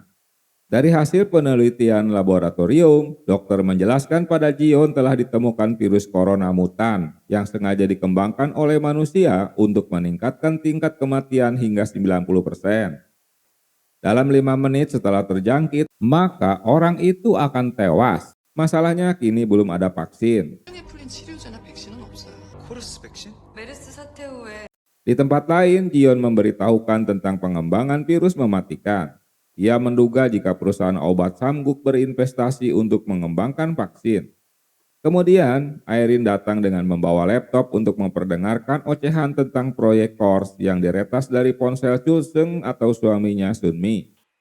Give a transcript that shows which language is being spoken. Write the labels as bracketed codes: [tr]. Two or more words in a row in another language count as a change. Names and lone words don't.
[id] Dari hasil penelitian laboratorium, dokter menjelaskan pada Jion telah ditemukan virus corona mutan yang sengaja dikembangkan oleh manusia untuk meningkatkan tingkat kematian hingga 90%. Dalam 5 menit setelah terjangkit, maka orang itu akan tewas. Masalahnya kini belum ada vaksin. [ko] 메르스 사태 후에 [id] Di tempat lain, Jion memberitahukan tentang pengembangan virus mematikan. Ia menduga jika perusahaan obat Samguk berinvestasi untuk mengembangkan vaksin. Kemudian, Irene datang dengan membawa laptop untuk memperdengarkan ocehan tentang proyek Kors yang diretas dari ponsel Chu Seung atau suaminya Sunmi.